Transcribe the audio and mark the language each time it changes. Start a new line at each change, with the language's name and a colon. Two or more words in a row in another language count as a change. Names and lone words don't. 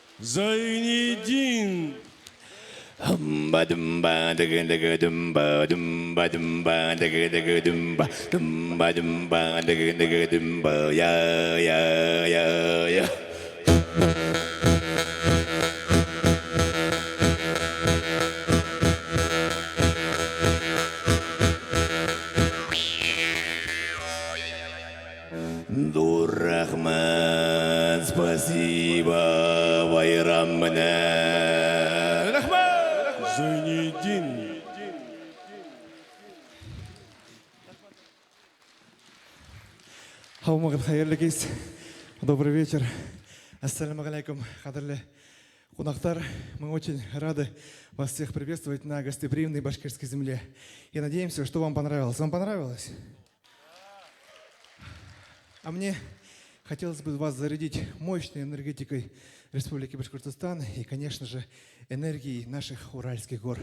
Russian: Зайнидин. Dumba dumba daga daga dumba dumba dumba daga daga dumba dumba dumba daga daga dumba ya. Дурахман, спасибо, Байраммана. Зайнидин.
Bashkir: Хаумагат хайырлы кез.
Russian: Добрый вечер.
Arabic: السلام عليكم,
Bashkir: кадрлы кунактар.
Russian: Мы очень рады вас всех приветствовать на гостеприимной башкирской земле. И надеемся, что вам понравилось. Вам понравилось? А мне хотелось бы вас зарядить мощной энергетикой Республики Башкортостан и, конечно же, энергией наших Уральских гор.